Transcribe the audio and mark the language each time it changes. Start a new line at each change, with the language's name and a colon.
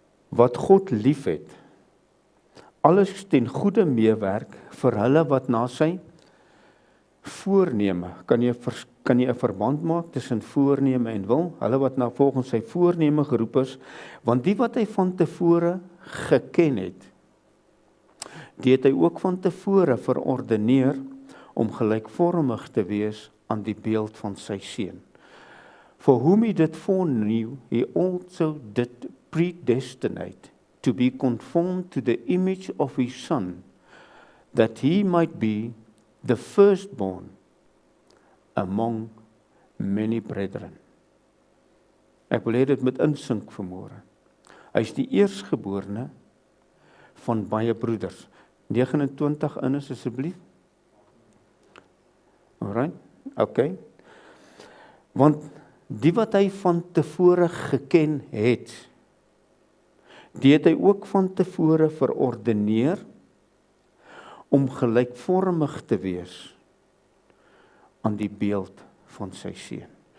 Afrikaans: wat God liefhet, alles ten goeie meewerk vir hulle wat na sy voorneme, kan jy 'n verband maak tussen voorneme en wil, hulle wat na volgens sy voorneme geroep is, want die wat hy van tevore geken het, die het hy ook van tevore verordeneer om gelykvormig te wees aan die beeld van sy seun.
English: For whom he did foreknew, he also did predestinate to be conformed to the image of his son, that he might be the firstborn among many brethren.
Afrikaans: Ek wil hê dit moet insink vanmôre. Hy is die eerstgeborene van baie broeders. 29 in asseblief.
English: Alright, okay.
Afrikaans: Want die wat hy van tevore geken het, die het hy ook van tevore verordeneer om gelykvormig te wees aan die beeld van sy seun.